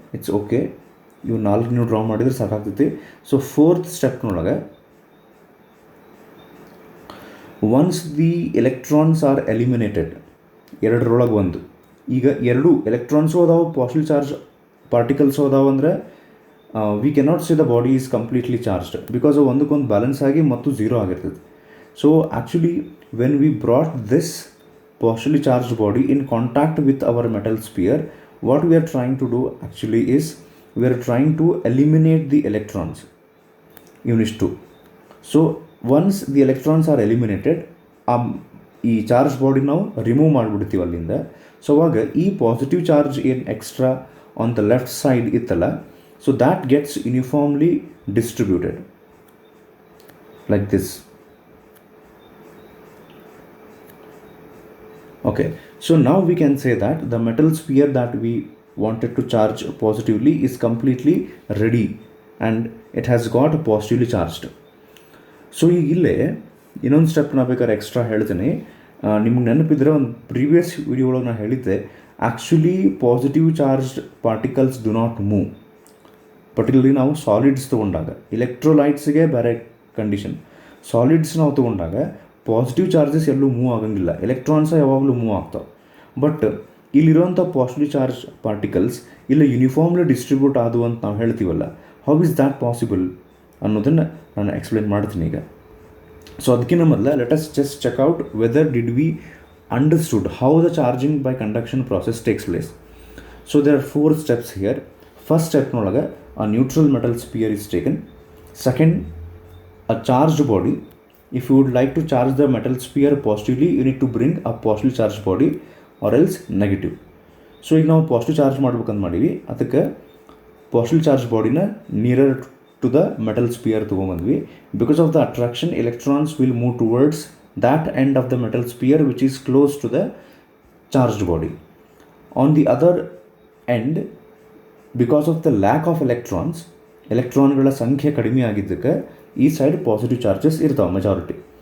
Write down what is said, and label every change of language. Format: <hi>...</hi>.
<kn>It's okay, ಇವು 4 ನೀವು draw ಮಾಡಿದರೆ ಸಾಕಾಗ್ತೈತಿ. So fourth ಸ್ಟೆಪ್ನೊಳಗೆ</kn> <en>once the electrons are eliminated,</en> <kn>ಎರಡರೊಳಗೆ ಒಂದು, ಈಗ ಎರಡು ಎಲೆಕ್ಟ್ರಾನ್ಸು ಅದಾವೆ, ಪಾಸಿಟಿವ್ ಚಾರ್ಜ್ ಪಾರ್ಟಿಕಲ್ಸು ಅದಾವೆ ಅಂದರೆ</kn> <en>we cannot say the body is completely charged</en> <kn>because ಒಂದಕ್ಕೊಂದು ಬ್ಯಾಲೆನ್ಸ್ ಆಗಿ ಮತ್ತು ಝೀರೋ ಆಗಿರ್ತದೆ.</kn> <en>So actually when we brought this partially charged body in contact with our metal sphere, what we are trying to do actually is we are trying to eliminate the electrons, unit 2. So once the electrons are eliminated,</en> <kn>ಈ charge body ನಾವು remove ಮಾಡಿಬಿಡ್ತೀವಿ ಅಲ್ಲಿಂದ.</kn> <en>So ಅವಾಗ ಈ positive charge ಏನು extra on the left side ಇತ್ತಲ್ಲ, so that gets uniformly distributed like this. Okay, so now we can say that the metal sphere that we wanted to charge positively is completely ready and it has got positively charged.</en> <kn>So ಈಗ ಇಲ್ಲೇ ಇನ್ನೊಂದು step ನಾ ಬೇಕಾದ್ರೆ extra ಹೇಳ್ತೀನಿ. ನಿಮ್ಗೆ ನೆನಪಿದ್ರೆ ಒಂದು previous video ಒಳಗೆ ನಾನು ಹೇಳಿದ್ದೆ, actually</kn> <en>Positive charged particles do not move.</en> <kn>Particularly ನಾವು ಸಾಲಿಡ್ಸ್ ತೊಗೊಂಡಾಗ, ಇಲೆಕ್ಟ್ರೋಲೈಟ್ಸ್ಗೆ ಬೇರೆ ಕಂಡೀಷನ್, ಸಾಲಿಡ್ಸ್ ನಾವು ತೊಗೊಂಡಾಗ ಪಾಸಿಟಿವ್ ಚಾರ್ಜಸ್ ಎಲ್ಲೂ ಮೂವ್ ಆಗಂಗಿಲ್ಲ, ಎಲೆಕ್ಟ್ರಾನ್ಸ ಯಾವಾಗಲೂ ಮೂವ್ ಆಗ್ತಾವೆ. ಬಟ್ ಇಲ್ಲಿರುವಂಥ ಪಾಸಿಟಿವ್ ಚಾರ್ಜ್ ಪಾರ್ಟಿಕಲ್ಸ್ ಇಲ್ಲ ಯೂನಿಫಾರ್ಮ್ಲಿ ಡಿಸ್ಟ್ರಿಬ್ಯೂಟ್ ಆದವು ಅಂತ ನಾವು ಹೇಳ್ತೀವಲ್ಲ,</kn> <en>how is that possible</en> <kn>ಅನ್ನೋದನ್ನು ನಾನು ಎಕ್ಸ್ಪ್ಲೇನ್ ಮಾಡ್ತೀನಿ ಈಗ.</kn> <en>so</en> <kn>ಅದಕ್ಕಿಂತ ಮೊದಲು</kn> <en>Let us just check out whether did we understood how the charging by conduction process takes place. So there are 4 steps here. First ಸ್ಟೆಪ್ನೊಳಗೆ a neutral metal sphere is taken. Second, a charged body. If you would like to charge the metal sphere positively, you need to bring a positively charged body or else negative.</en> <kn>So ಈಗ ನಾವು positive charge ಮಾಡ್ಬೇಕಂತ ಮಾಡೀವಿ, ಅದಕ್ಕೆ positive charge ಬಾಡಿನ</kn> <en>nearer to the metal sphere</en> <kn>ತೊಗೊಂಬಂದ್ವಿ.</kn> <en>Because of the attraction electrons will move towards that end of the metal sphere which is close to the charged body. On the other end, because of the lack of</en> <kn>ಎಲೆಕ್ಟ್ರಾನ್ಗಳ ಸಂಖ್ಯೆ ಕಡಿಮೆ ಆಗಿದ್ದಕ್ಕೆ</kn> <en>ಈ side positive charges ಇರ್ತಾವೆ majority.</en>